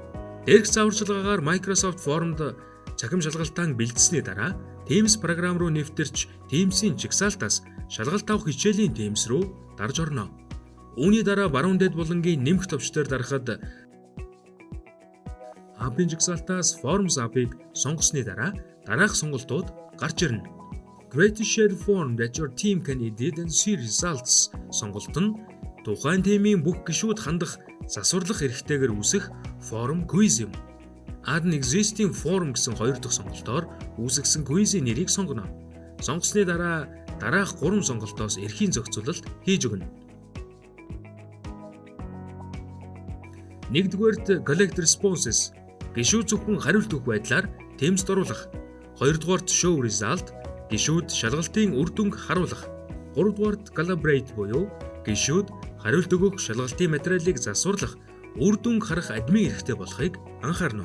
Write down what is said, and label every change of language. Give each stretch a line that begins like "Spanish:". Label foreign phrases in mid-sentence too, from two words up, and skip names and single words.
Mongolian: Дээрх зааварчилгаагаар Microsoft Form-д цахим шалгалтаа бэлдсэний дараа Teams програм руу нэвтэрч Teams-ийн чагсаалтаас шалгалт авах хичээлийн Teams руу дарж орно. Үүний дараа баруун дэд булангийн нэмэх товчдоор дарахад App-ийн жагсаалтаас Forms app-ыг сонгосны дараа дараах сонголтууд гарч ирнэ.
English: Create a shared form that your team can edit and see results
Mongolian: сонголт нь тухайн тимийн бүх гишүүд хандах засварлах эрхтэйгээр үүсэх форм quiz юм.
English: Add an existing form
Mongolian: гэсэн хоёр дахь сонголтоор үүсгэсэн quiz-ийн нэрийг сонгоно. Сонгосны дараа дараах 3 сонголтоос эрхийн зохицуулалт хийж өгнө. Нэгдүгээрт
English: collect responses
Mongolian: гишүүд зөвхөн хариулт өгөх байдлаар Teams-д оруулах. Хоёрдугаарт
English: show result
Mongolian: гишүүд шалгалтын үр дүнг харуулах. Гуравдугаарт collaborate буюу гишүүд хариулт өгөх шалгалтын материалыг засварлах, үр дүнг харах админ эрхтэй болохыг анхаарна.